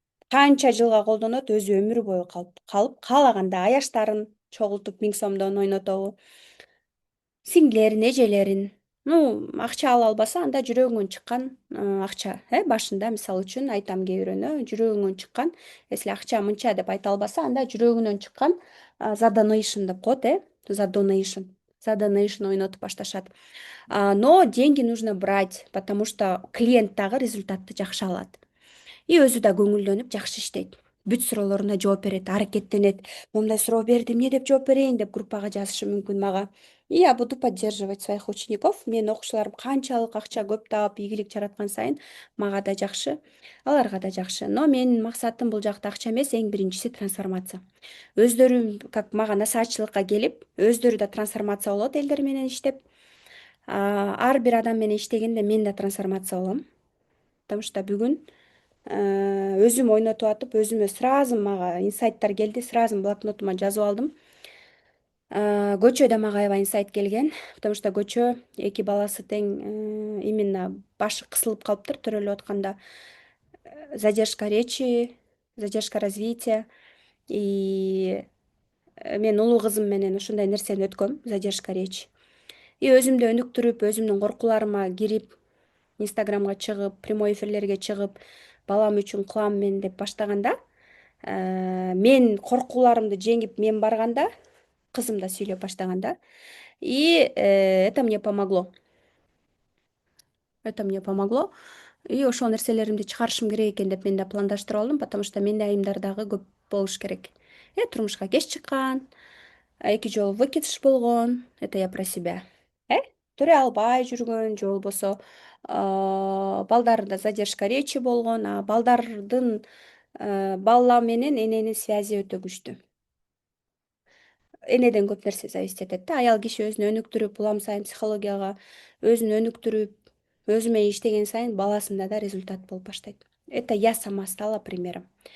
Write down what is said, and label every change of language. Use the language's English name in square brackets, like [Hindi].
[Kyrgyz] Канча жылга колдонот, өзү өмүр бою калып, каалаганда аяштарын чогултуп 1000 сомдон ойнотобу, сиңдилерин, эжелерин. Акча ала албаса, анда жүрөгүңөн чыккан акча, башында мисалы үчүн айтам кээ бирөөнө, жүрөгүңөн чыккан, если акча мынча деп айта албаса, анда жүрөгүнөн чыккан за donation деп коет, за donation. За donation ойнотуп башташат. [Russian] Но деньги нужно брать, потому что клиент [Kyrgyz] дагы результатты жакшы алат. И өзү да көңүлдөнүп жакшы иштейт. Бүт суроолоруна жооп берет, аракеттенет. Момундай суроо берди, эмне деп жооп берейин деп группага жазышы мүмкүн мага. [Russian] И я буду поддерживать своих учеников. [Kyrgyz] Менин окуучуларым канчалык акча көп таап, ийгилик жараткан сайын мага да жакшы, аларга да жакшы. Но менин максатым бул жакта акча эмес, эң биринчиси трансформация. Өздөрү как мага насаатчылыкка келип, өздөрү да трансформация болот элдер менен иштеп. Ар бир адам менен иштегенде мен да трансформация болом. [Russian] Потому что [Kyrgyz] бүгүн өзүм ойнотуп атып, өзүмө сразу мага инсайттар келди, сразу блокнотума жазып алдым. Көчө да мага аябай инсайт келген, потому что көчө 2 баласы тең, именно башы кысылып калыптыр төрөлүп атканда. [Russian] Задержка речи, задержка развития. [Kyrgyz] И мен улуу кызым менен ушундай нерсени өткөм, [Russian] задержка речи. [Kyrgyz] И өзүмдү өнүктүрүп, өзүмдүн коркууларыма кирип, инстаграмга чыгып, прямой эфирлерге чыгып, балам үчүн кылам мен деп баштаганда, мен коркууларымды жеңип мен барганда, кызым да сүйлөп баштаганда, [Russian] и это мне помогло. Это мне помогло. [Kyrgyz] И ошол нерселеримди чыгарышым керек экен деп мен да пландаштырып алдым, потому что менде айымдар дагы көп болуш керек. Турмушка кеч чыккан, 2 жолу выкидыш болгон. [Russian] Это я про себя. [Kyrgyz] Төрө албай жүргөн же болбосо балдарда задержка речи болгон. Балдардын бала менен эненин связи өтө күчтүү. Энеден көп нерсе зависить этет да. Аял киши өзүн өнүктүрүп, улам сайын психологияга өзүн өнүктүрүп, өзү менен иштеген сайын баласында да результат болуп баштайт. [Russian] Это я сама стала примером.